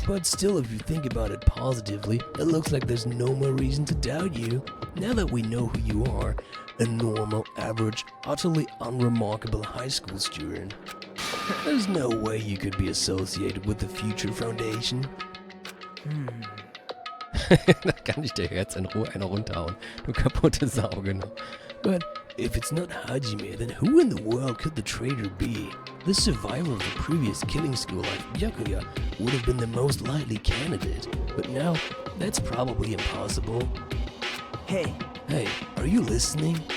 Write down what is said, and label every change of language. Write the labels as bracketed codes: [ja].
[en] But still, if you think about it positively, it looks like there's no more reason to doubt you. Now that we know who you are, a normal, average, utterly unremarkable high school student, there's no way you could be associated with the Future Foundation. [de] Da kann ich dir jetzt in Ruhe eine runterhauen, du kaputte Sau, genau. [en] But if it's not Hajime, then who in the world could the traitor be? The survivor of the previous killing school life, Byakuya, would have been the most likely candidate. But now, that's probably impossible. Hey, Hey, are you listening?